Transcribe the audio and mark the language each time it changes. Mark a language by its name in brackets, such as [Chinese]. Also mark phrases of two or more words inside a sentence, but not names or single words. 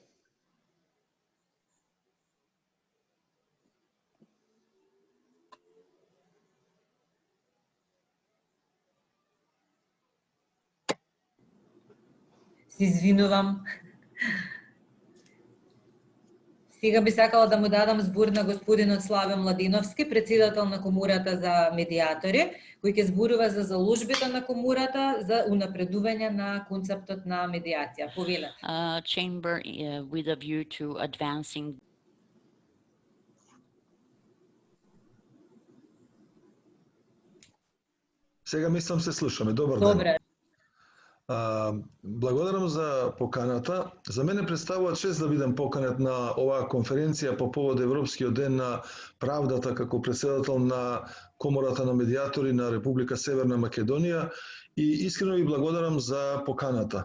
[Macedonian] Се извинувам. Сега би сакала да му дадам збор на господинот Славе Младеновски, председател на Комората за медиатори, кој ќе зборува за заложбите на Комората за унапредување на концептот на медиација. Повелете. [English] Chamber with a view to advancing. [Macedonian] Сега мислам се слушаме. Добар ден. Добре. Благодарам за поканата. За мене представува чест да бидам поканет на оваа конференција по повод Европскиот ден на правдата како председател на Комората на медиатори на Република Северна Македонија, и искрено ви благодарам за поканата.